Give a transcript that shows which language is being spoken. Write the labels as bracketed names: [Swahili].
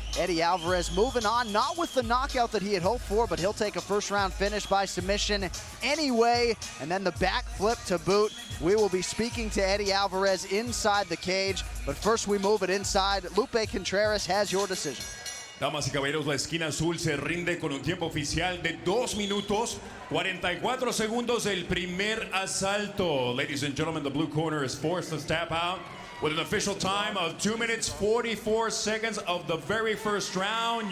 [English] Eddie Alvarez moving on, not with the knockout that he had hoped for, but he'll take a first-round finish by submission anyway, and then the back flip to boot. We will be speaking to Eddie Alvarez inside the cage, but first we move it inside. Lupe Contreras has your decision. [Spanish] Damas y caballeros, la esquina azul se rinde con un tiempo oficial de 2 minutos 44 segundos el primer asalto. [English] Ladies and gentlemen, the blue corner is forced to tap out with an official time of 2 minutes 44 seconds of the very first round.